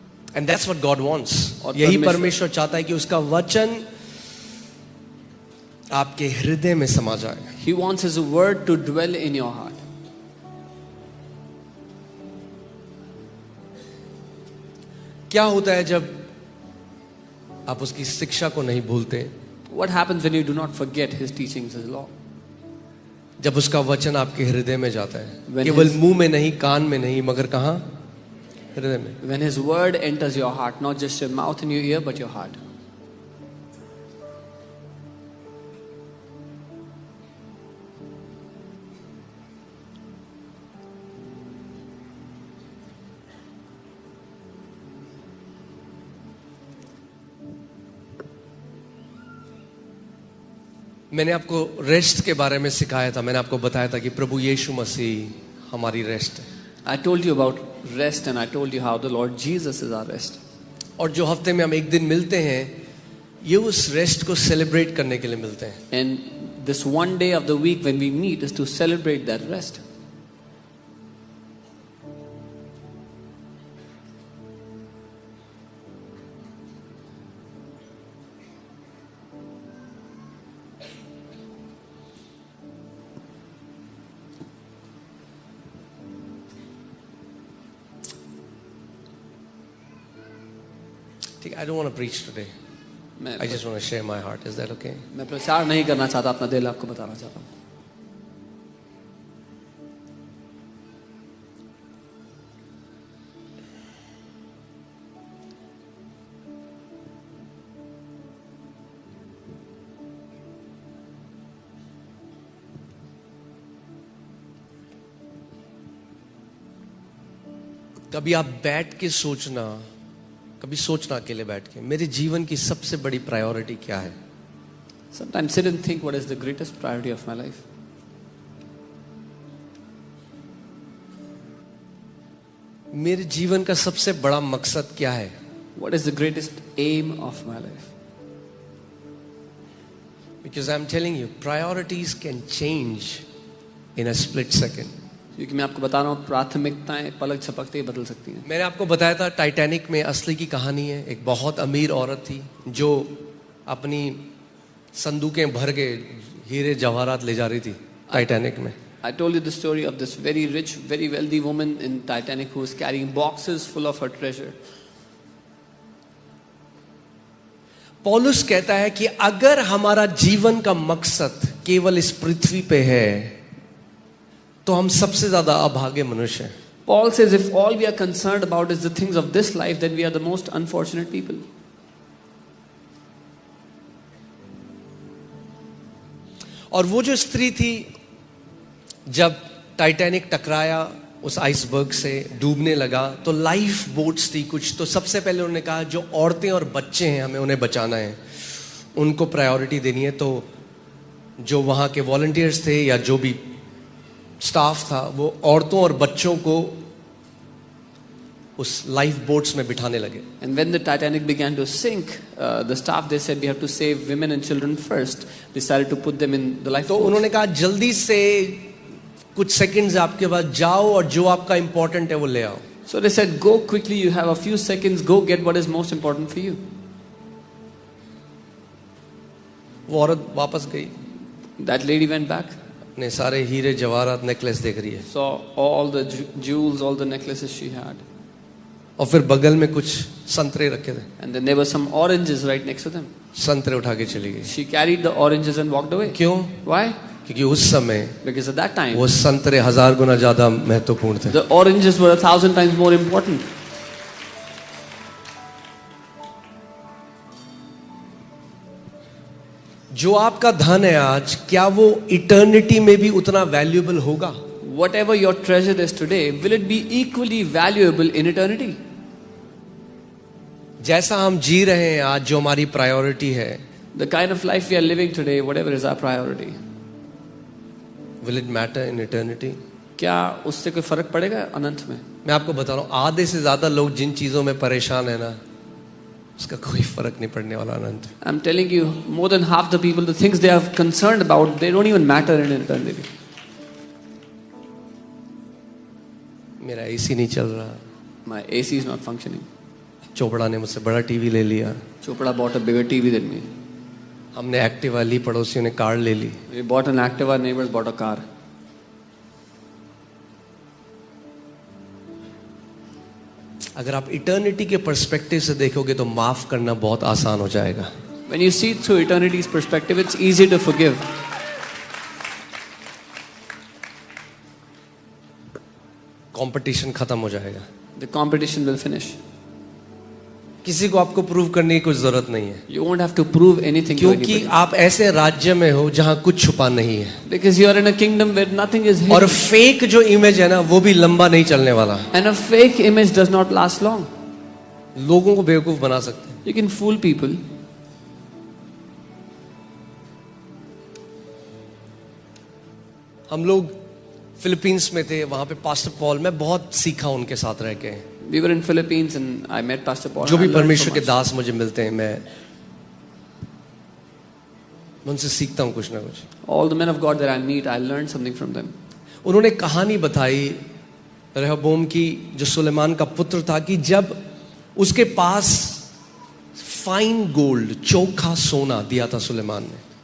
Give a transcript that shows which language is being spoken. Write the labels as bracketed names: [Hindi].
[English] And that's what God wants. [Hindi] और यही परमेश्वर- परमेश्वर चाहता है कि उसका वचन आपके हृदय में समा जाए. [English] He wants His word to dwell in your heart. [Hindi] क्या होता है जब आप उसकी शिक्षा को नहीं भूलते? [English] What happens when you do not forget His teachings, His law? [Hindi] जब उसका वचन आपके हृदय में जाता है, [English] When [Hindi] केवल [English] his- [Hindi] मुंह में नहीं, कान में नहीं, मगर कहाँ? हृदय में. [English] When His word enters your heart, not just your mouth and your ear, but your heart. [Hindi] मैंने आपको रेस्ट के बारे में सिखाया था. मैंने आपको बताया था कि प्रभु यीशु मसीह हमारी रेस्ट है. [English] I told you about rest and I told you how the Lord Jesus is our rest. [Hindi] और जो हफ्ते में हम एक दिन मिलते हैं, ये उस रेस्ट को सेलिब्रेट करने के लिए मिलते हैं. [English] And this one day of the week when we meet is to celebrate that rest. [Hindi] ठीक है, [English] I don't want to preach today. [Hindi] मैं [English] I just want to share my heart. Is that okay? [Hindi] मैं प्रचार नहीं करना चाहता, अपना दिल आपको बताना चाहता हूँ. कभी आप बैठ के सोचना, कभी सोचना अकेले बैठ के, मेरे जीवन की सबसे बड़ी प्रायोरिटी क्या है? [English] Sometimes sit and think, what is the greatest priority of my life? [Hindi] मेरे जीवन का सबसे बड़ा मकसद क्या है? [English] What is the greatest aim of my life? Because I'm telling you, priorities can change in a split second. [Hindi] क्योंकि मैं आपको बता रहा हूँ, प्राथमिकताएं पलक झपकते ही बदल सकती हैं. मैंने आपको बताया था टाइटैनिक में असली की कहानी है. एक बहुत अमीर औरत थी जो अपनी संदूकें भर के हीरे जवाहरात ले जा रही थी टाइटैनिक में. [English] I told you the story of this very rich, very wealthy woman in Titanic who was carrying boxes full of her treasure. [Hindi] पौलुस कहता है कि अगर हमारा जीवन का मकसद केवल इस पृथ्वी पे है, तो हम सबसे ज्यादा अभागे मनुष्य हैं. [English] Paul says if all we are concerned about is the things of this life, then we are the most unfortunate people. [Hindi] और वो जो स्त्री थी, जब टाइटैनिक टकराया उस आइसबर्ग से, डूबने लगा, तो लाइफ बोट्स थी कुछ. तो सबसे पहले उन्होंने कहा जो औरतें और बच्चे हैं हमें उन्हें बचाना है, उनको प्रायोरिटी देनी है. तो जो वहाँ के वॉलंटियर्स थे या जो भी स्टाफ था वो औरतों और बच्चों को उस लाइफ बोट्स में बिठाने लगे. [English] And when the Titanic began to sink, the staff, they said we have to save women and children first. Decided to put them in the [Hindi] तो [English] lifeboats. [Hindi] उन्होंने कहा जल्दी से कुछ सेकंड्स आपके पास, जाओ और जो आपका इंपॉर्टेंट है वो ले आओ. [English] So they said, go quickly, you have a few seconds, go get what is most important for you. [Hindi] वो औरत वापस गई, [English] That lady went back, [Hindi] अपने सारे हीरे जवाहरात नेकलेस देख रही है, [English] saw all the jewels, all the necklaces she had. [Hindi] और फिर बगल में कुछ संतरे रखे थे, [English] And then there were some oranges right next to them. [Hindi] संतरे उठा के चली गई. [English] She carried the oranges and walked away. [Hindi] क्यों? [English] Why? [Hindi] क्योंकि उस समय [English] Because at that time, [Hindi] वो संतरे 1000 गुना ज्यादा महत्वपूर्ण थे. [English] the oranges were 1,000 times more important. [Hindi] जो आपका धन है आज, क्या वो इटर्निटी में भी उतना वैल्यूएबल होगा? [English] Whatever your treasure is today, will it be equally valuable in eternity? [Hindi] जैसा हम जी रहे हैं आज, जो हमारी प्रायोरिटी है, [English] The kind of life we are living today, whatever is our priority, will it matter in eternity? [Hindi] क्या उससे कोई फर्क पड़ेगा अनंत में? मैं आपको बता रहा हूं, आधे से ज्यादा लोग जिन चीजों में परेशान है ना, उसका कोई फर्क नहीं पड़ने वाला अनंत. [English] I'm telling you, more than half the people, the things they are concerned about, they don't even matter in eternity. [Hindi] मेरा एसी नहीं चल रहा, [English] My AC is not functioning. [Hindi] Chopra ने मुझसे बड़ा टीवी ले लिया, [English] Chopra bought a bigger TV than me. [Hindi] हमने एक्टिवा ली, पड़ोसियों ने कार ले ली. [English] We bought an Activa, neighbors bought a car. [Hindi] अगर आप इटर्निटी के पर्सपेक्टिव से देखोगे तो माफ करना बहुत आसान हो जाएगा. [English] When you see through eternity's perspective, it's easy to forgive. [Hindi] Competition खत्म हो जाएगा. [English] The competition will finish. [Hindi] किसी को आपको प्रूव करने की कोई जरूरत नहीं है, [English] You won't have to prove anything to [Hindi] क्योंकि [English] anybody. [Hindi] आप ऐसे राज्य में हो जहां कुछ छुपा नहीं है. [English] Because you are in a kingdom where nothing is [Hindi] और [English] hidden. [Hindi] फेक जो इमेज है ना, वो भी लंबा नहीं चलने वाला. [English] And a fake image does not last long. [Hindi] लोगों को बेवकूफ बना सकते हैं. [English] You can fool people. [Hindi] हम लोग फिलीपींस में थे, वहां पे पास्टर पॉल, मैं बहुत सीखा उनके साथ रह के. [English] We were in Philippines and I met Pastor Paul. [Hindi] जो [English] and [Hindi] भी [English] I learned so [Hindi] परमेश्वर के [English] much. [Hindi] दास मुझे मिलते हैं, मैं उनसे सीखता हूं कुछ ना कुछ. [English] All the men of God that I meet, I learned something from them. [Hindi] उन्होंने कहानी बताई रहबोम की, जो सुलेमान का पुत्र था, कि जब उसके पास फाइन गोल्ड, चोखा सोना दिया था सुलेमान ने.